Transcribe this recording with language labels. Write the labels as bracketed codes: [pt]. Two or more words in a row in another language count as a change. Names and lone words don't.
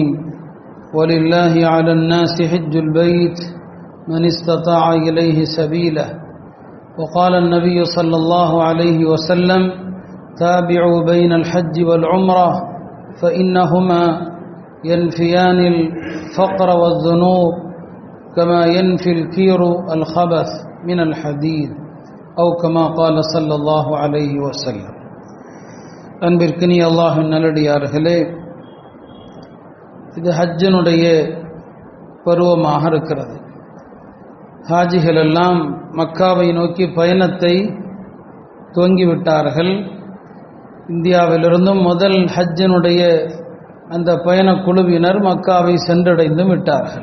[ar] ولله على الناس حج البيت من استطاع إليه سبيله وقال النبي صلى الله عليه وسلم تابعوا بين الحج والعمرة فإنهما ينفيان الفقر والذنوب كما ينفي الكير الخبث من الحديد أو كما قال صلى الله عليه وسلم. [ta] அன்பிற்கினிய அல்லாஹ்வின் நல்லடியார்களே, இது ஹஜ்ஜினுடைய பருவமாக இருக்கிறது. ஹாஜிகள் எல்லாம் மக்காவை நோக்கி பயணத்தை துவங்கிவிட்டார்கள். இந்தியாவிலிருந்தும் முதல் ஹஜ்ஜினுடைய அந்த பயண குழுவினர் மக்காவை சென்றடைந்தும் விட்டார்கள்.